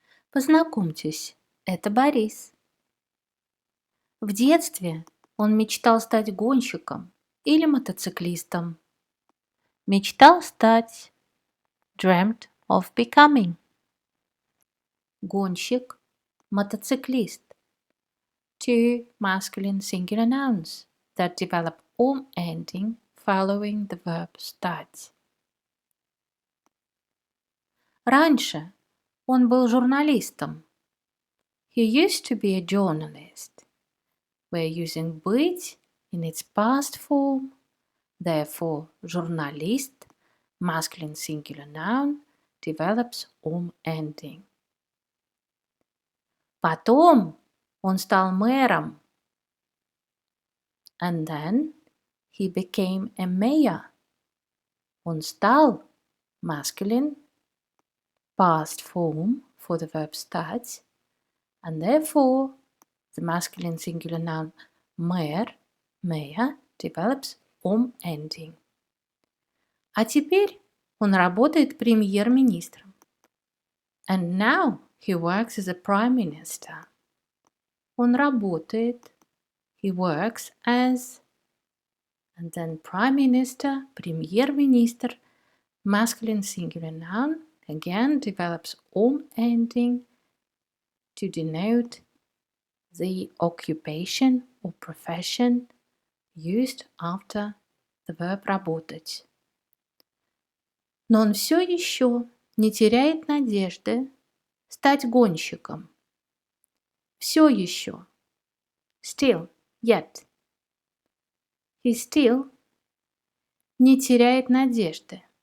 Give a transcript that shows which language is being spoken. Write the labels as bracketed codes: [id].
[ru] Познакомьтесь, это Борис. В детстве он мечтал стать гонщиком или мотоциклистом. Мечтал стать, [en] dreamt of becoming. [ru] Гонщик, мотоциклист. [en] Two masculine singular nouns that develop ending following the verb стать. [ru] Раньше он был журналистом. [en] He used to be a journalist. We're using быть in its past form. Therefore, журналист, masculine singular noun, develops ending. [ru] Потом он стал мэром. [en] And then he became a mayor. [ru] Он стал, [en] masculine, past form for the verb стать, and therefore the masculine singular noun мэр, mayor, develops ending. [ru] А теперь он работает премьер-министром. [en] And now he works as a prime minister. [ru] Он работает, [en] he works as, and then prime minister, премьер-министр, masculine singular noun, again develops ending to denote the occupation or profession used after the verb работать. [ru] Но он все еще не теряет надежды стать гонщиком. Все еще. [en] Still, yet. He still [ru] не теряет надежды.